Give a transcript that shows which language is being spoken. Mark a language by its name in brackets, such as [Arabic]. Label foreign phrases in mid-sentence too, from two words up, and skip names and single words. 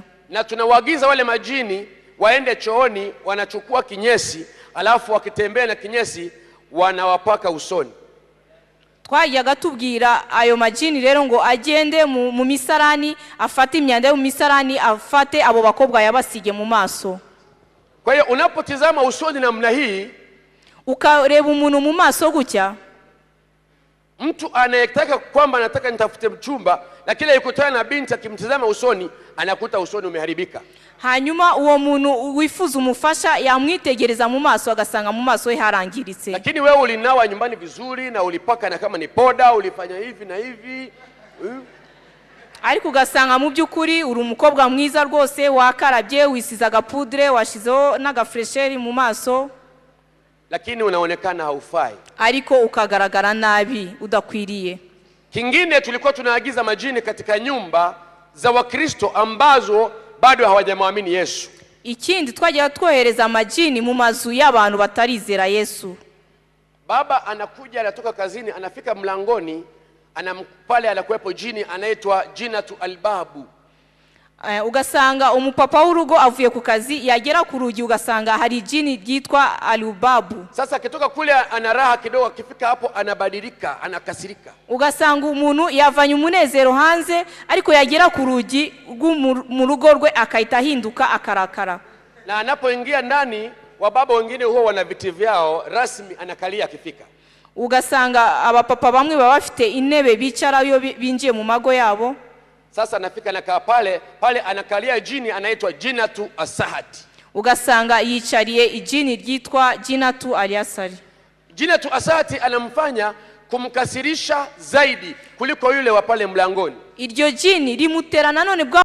[Swahili] Na tunawaagiza wale majini waende chooni, wanachukua kinyesi, alafu wakitembea na kinyesi wanawapaka usoni. [Kinyarwanda] Twajyaga tubwira ayo majini rero ngo agende mu misarani, afate imyanda yo mu misarani, afate abo bakobwa yabasige mu maso. [Swahili] Kwa hiyo unapotizama usoni namna hii, [Kinyarwanda] ukareba umuntu mu maso gutya, [Swahili] mtu anayetaka kwamba anataka nitafute mchumba, lakini yukutana na binti akimtizama usoni anakuta usoni umeharibika. [Kinyarwanda] Hanyuma uwo muntu wifuza umufasha yamwitegereza mu maso agasanga mu maso harangiritse. [Swahili] Lakini wewe ulinawa nyumbani vizuri na ulipaka na kama ni poda ulifanya hivi na hivi. [Kinyarwanda] Ariko ugasanga mu by'ukuri uri umukobwa mwiza rwose, wakarabye, wisizaga pudre, washizeho n'agafresheri mu maso, [Swahili] lakini unaonekana haufai, [Kinyarwanda] ariko ukagaragara nabi udakwiriye. [Swahili] Kingine tulikuwa tunaagiza majini katika nyumba za Wakristo ambazo bado hawajamwamini Yesu. [Kinyarwanda] Ikindi twajya twohereza amajini mu mazu y'abantu batarizera Yesu. [Swahili] Baba anakuja, anatoka kazini, anafika mlangoni, pale anakuepo jini anaitwa Jinatu Albabu. [Kinyarwanda] Ugasanga umupapa w'urugo avuye ku kazi, yagera ku rugi ugasanga hari jini ryitwa Alubabu. [Swahili] Sasa akitoka kule ana raha kidogo, akifika hapo anabadilika, anakasirika. [Kinyarwanda] Ugasanga umuntu yavanye umunezero hanze, ariko yagera ku rugi mu rugo rwe akahita ahinduka akarakara. [Swahili] Na anapoingia ndani, wababa wengine huwa wana viti vyao rasmi, anakalia akifika. [Kinyarwanda] Ugasanga abapapa bamwe baba bafite intebe bicara iyo binjiye mu mago yabo. [Swahili] Sasa anafika anakaa pale anakalia jini anaitwa Jinatu Asahati. [Kinyarwanda] Ugasanga yicariye ijini ryitwa Jinatu Aliasari. [Swahili] Jinatu Asahati anamfanya kumkasirisha zaidi kuliko yule wa pale mlangoni. [Kinyarwanda] Iryo jini rimutera nanone bwa